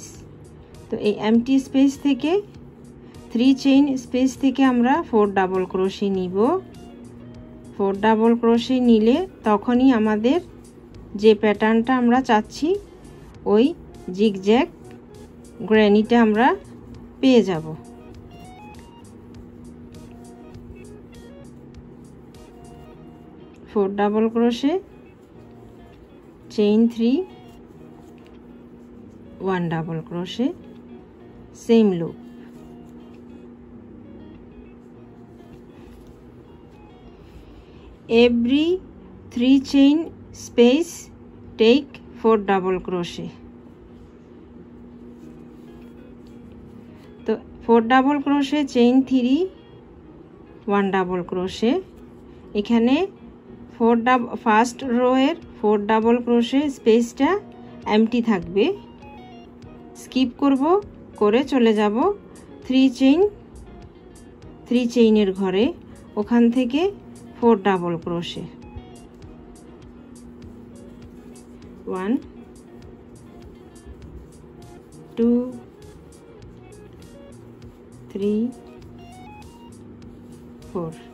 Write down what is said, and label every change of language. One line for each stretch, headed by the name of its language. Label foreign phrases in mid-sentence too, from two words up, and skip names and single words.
Bangla: তো এই
English: empty space
Bangla: থেকে 3
English: chain space
Bangla: থেকে আমরা 4
English: double crochet
Bangla: নিব। 4
English: double crochet
Bangla: নিলে তখনই আমাদের যে প্যাটার্নটা আমরা চাচ্ছি ওই জিগজ্যাগ গ্র্যানিটা আমরা পেয়ে যাব।
English: four double crochet, chain 3, 1 double crochet, same loop. Every 3 chain space take 4 double crochet। तो 4 double crochet, chain 3, 1 double crochet।
Bangla: এখানে
English: first row
Bangla: এর 4
English: double crochet
Bangla: স্পেসটা এমটি থাকবে, স্কিপ করব, করে চলে যাব 3 চেইনের ঘরে, ওখান থেকে 4
English: double crochet,
Bangla: 1 2 3 4।